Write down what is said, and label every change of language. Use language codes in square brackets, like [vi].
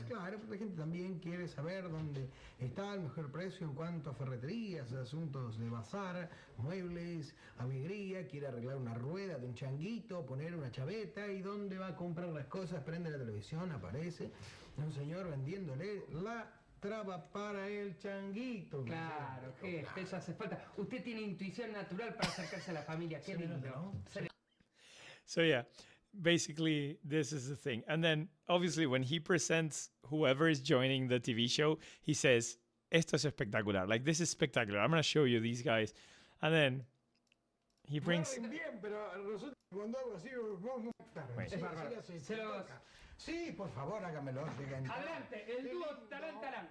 [es] Claro, porque la gente también quiere saber dónde está el mejor precio en cuanto a ferreterías, asuntos de bazar, muebles, alegría, quiere arreglar una rueda de un changuito, poner una chaveta y dónde va a comprar las cosas, prende la televisión, aparece un señor vendiéndole la traba para el changuito. Claro, jefe, eso hace falta. Usted tiene intuición natural para acercarse a la familia. Qué Se me lindo. nota, ¿no? [en] So yeah, basically this is the thing. And then obviously when he presents whoever is joining the TV show, he says, [es] "Esto es espectacular. [en] Like this is spectacular. I'm gonna show you these guys." And then he brings. [es] Bien, pero resulta que cuando hago así, [en] Wait. [es] Es bárbaro. Se los- Sí, por favor, hágamelo. Adelante, el dúo Talán Talán.